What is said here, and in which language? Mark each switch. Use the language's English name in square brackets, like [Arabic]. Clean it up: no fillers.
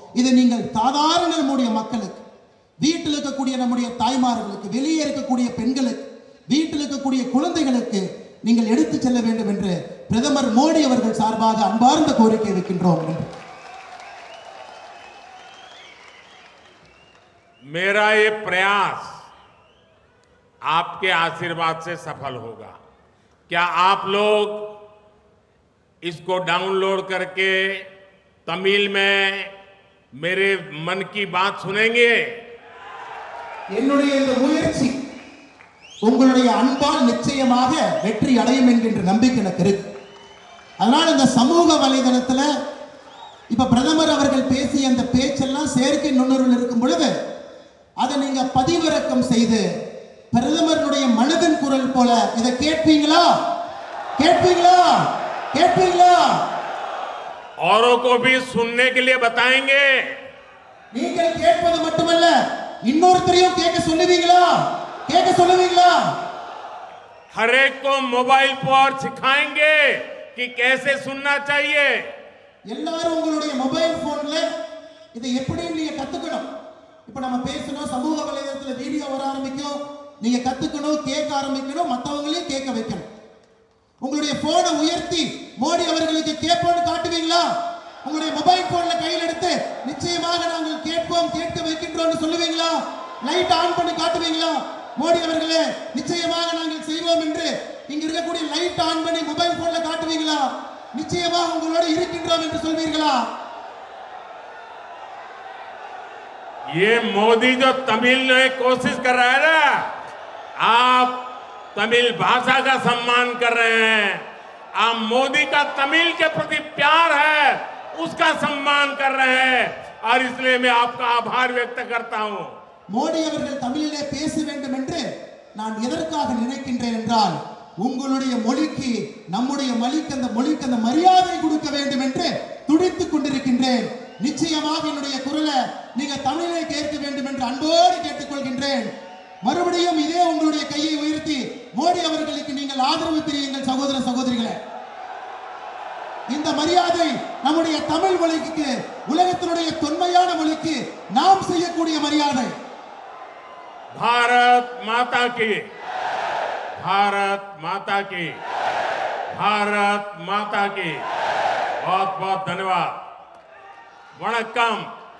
[Tamil] இதை நீங்கள் சாதாரண நம்முடைய மக்களுக்கு, வீட்டில் இருக்கக்கூடிய நம்முடைய தாய்மார்களுக்கு, வெளியே இருக்கக்கூடிய பெண்களுக்கு, வீட்டில் இருக்கக்கூடிய குழந்தைகளுக்கு நீங்கள் எடுத்து செல்ல வேண்டும் என்று பிரதமர் மோடி அவர்கள் சார்பாக அன்பார்ந்த கோரிக்கை வைக்கின்றோம். [Hindi] मेरा ये प्रयास आपके आशीर्वाद से सफल होगा। क्या आप लोग इसको डाउनलोड करके तमिल में मेरे मन की बात सुनेंगे? [Tamil] என்னுடைய இந்த முயற்சி உங்களுடைய அன்பால் நிச்சயமாக வெற்றி அடையும் என்கின்ற நம்பிக்கை எனக்கு இருக்கு. அதனால இந்த சமூக வலைதளத்தில் இப்ப பிரதமர் அவர்கள் பேசிய அந்த பேச்செல்லாம் செயற்கை நுண்ணறிவில் இருக்கும் பொழுது அதை நீங்க பதிவிறக்கம் செய்து பிரதமருடைய மனதின் குரல் போல இதை கேட்பீங்களா? கேட்பீங்களா? கேட்பீங்களா? [Hindi] औरों को भी सुनने के लिए बताएंगे। [Tamil] நீங்கள் கேட்பது மட்டுமல்ல, இன்னொருத்தரையும் கேட்க சொல்லுவீங்களா? கேட்க சொல்லுவீங்களா? [Hindi] हर एक को मोबाइल पर सिखाएंगे कि कैसे सुनना चाहिए। [Tamil] எல்லாரும் உங்களுடைய மொபைல் போன்ல இதை எப்படி நீங்க கத்துக்கணும். இப்ப நம்ம பேசணும், சமூக வலைதளத்துல வீடியோ வர ஆரம்பிக்கும், நீங்க கத்துக்கணும், கேட்க ஆரம்பிக்கணும், மற்றவங்களையும் கேட்க வைக்கணும். உங்களுடைய போனை உயர்த்தி மோடி அவர்களுக்கு கேட்போம்னு காட்டுவீங்களா? உங்களுடைய மொபைல் போன்ல கையில் எடுத்து நிச்சயமாக நாங்கள் கேட்போம், கேட்க வைக்கின்றோம் சொல்லுவீங்களா? லைட் ஆன் பண்ணி காட்டுவீங்களா? மோடி அவர்களே நிச்சயமாக நாங்கள் செய்வோம் என்று இங்க இருக்கக்கூடிய லைட் ஆன் பண்ணி மொபைல் போன்ல காட்டுவீங்களா? நிச்சயமாக உங்களோட இருக்கின்றோம் என்று சொல்வீர்களா? [Hindi] ये मोदी जो तमिल में कोशिश कर रहा है ना, आप तमिल भाषा का सम्मान कर रहे हैं, आप मोदी का तमिल के प्रति प्यार है उसका सम्मान कर रहे हैं, और इसलिए मैं आपका आभार व्यक्त करता हूं। [Tamil] மோடி அவர்கள் தமிழிலே பேச வேண்டும் என்று நான் எதற்காக நினைக்கின்றேன் என்றால், உங்களுடைய மொழிக்கு நம்முடைய மொழிக்கு அந்த மரியாதை கொடுக்க வேண்டும் என்று துடித்துக் கொண்டிருக்கின்றேன். நிச்சயமாக என்னுடைய குரலை நீங்க தமிழிலே கேட்க வேண்டும் என்று அன்போடு கேட்டுக்கொள்கின்றேன். மறுபடியும் இதே உங்களுடைய கையை உயர்த்தி மோடி அவர்களுக்கு நீங்கள் ஆதரவு தெரியுங்கள் சகோதர சகோதரிகளே. இந்த மரியாதை நம்முடைய தமிழ் மொழிக்கு, உலகத்தினுடைய தொன்மையான மொழிக்கு நாம் செய்யக்கூடிய மரியாதை. [Hindi] பாரத் மாதா கி, भारत माता की, भारत माता की। बहुत बहुत धन्यवाद। वणक्कम।